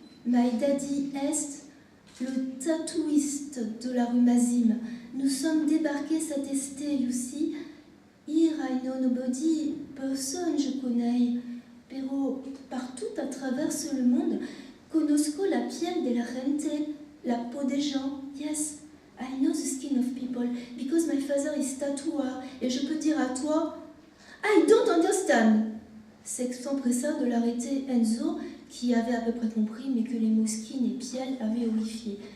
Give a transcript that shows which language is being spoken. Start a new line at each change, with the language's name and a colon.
English: My daddy
French: est le tatouiste de la rue Mazim. Nous sommes débarqués cet esté,
English: you see. Here I know nobody,
French: personne je connais.
Spanish: Pero
French: partout à travers le monde,
Spanish: conozco la piel de la gente,
French: la peau des gens.
English: Yes, I know the skin of people, because my father is tattooer.
French: Et je peux dire à toi,
English: I don't understand.
French: S'empressa de l'arrêter Enzo, qui avait à peu près compris, mais que les mots skin et piel avaient horrifié.